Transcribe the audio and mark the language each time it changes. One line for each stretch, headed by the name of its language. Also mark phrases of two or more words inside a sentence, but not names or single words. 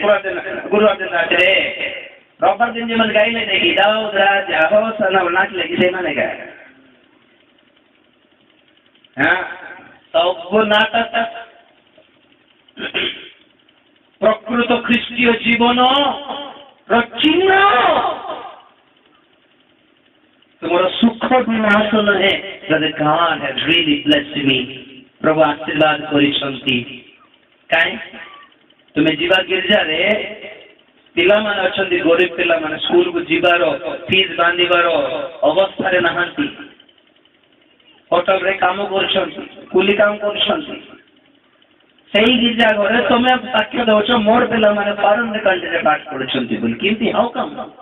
Odia: ରବିବାର ଦିନ ଯେମାନେ ଗାଇଲେ ନେଇକି ଦାଉଦ ରାଜା ହୋ ନାଚିଲେ କି ସେମାନେ ଗାଏ ସବୁ ନାଟକ ପ୍ରକୃତ ଖ୍ରୀଷ୍ଟୀୟ ଜୀବନ ଚିହ୍ନ ତୁମର ସୁଖ ବିନାଶ ନୁହେଁ
English: God has really blessed me
Odia: ପ୍ରଭୁ ଆଶୀର୍ବାଦ କରିଛନ୍ତି କାହିଁ ତୁମେ ଯିବା ଗିର୍ଜାରେ ପିଲାମାନେ ଅଛନ୍ତି ଗରିବ ପିଲାମାନେ ସ୍କୁଲକୁ ଯିବାର ଫିସ୍ ବାନ୍ଧିବାର ଅବସ୍ଥାରେ ନାହାନ୍ତି ହୋଟେଲରେ କାମ କରୁଛନ୍ତି କୁଲି କାମ କରୁଛନ୍ତି ସେଇ ଗିର୍ଜା ଘରେ ତମେ ସାକ୍ଷ୍ୟ ଦେଉଛ ମୋର ପିଲାମାନେ ଫରେନ୍ କଣ୍ଟ୍ରିରେ ପାଠ ପଢୁଛନ୍ତି ବୋଲି କେମିତି ହାଉ କାମ